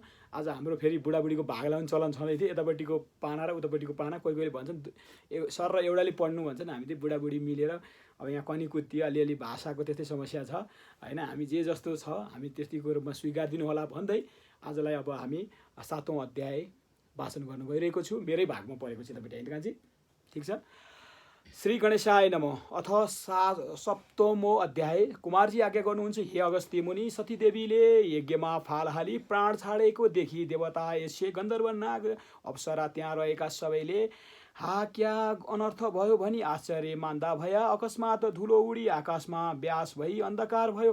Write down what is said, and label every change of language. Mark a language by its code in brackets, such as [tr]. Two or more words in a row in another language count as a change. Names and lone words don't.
[ne] आज हाम्रो फेरि बुढाबुढीको भाग लाउने चलन छँदै थियो। यतापट्टिको पाना र उतापट्टिको पाना कोही कोहीले भन्छन् सर र एउटाले पढ्नु भन्छन्। हामी चाहिँ बुढाबुढी मिलेर अब यहाँ कनिकुत्ती अलिअलि भाषाको त्यस्तै समस्या छ होइन। हामी जे जस्तो छ हामी त्यतिको रूपमा स्वीकारिदिनु होला भन्दै आजलाई अब हामी 7औँ अध्याय वाचन गर्न गइरहेको छु। मेरै भागमा परेको छ यतापट्टि होइन कान्छी, ठिक छ। [sa] श्री गणेशाय नमः। अथ 7औं अध्याय। [ne] कुमारजी आज्ञा गर्नुहुन्छ, हे अगस्त्य मुनि, सतीदेवीले यज्ञमा फाल हाली प्राण छाडेको देखि देवता यस्य गन्धर्व नाग अप्सरा त्यहाँ रहेका सबैले हा क्या अनर्थ भयो भनी आश्चर्य मान्दा भया। अकस्मात धुलो उडी आकाशमा व्यास भई अन्धकार भयो।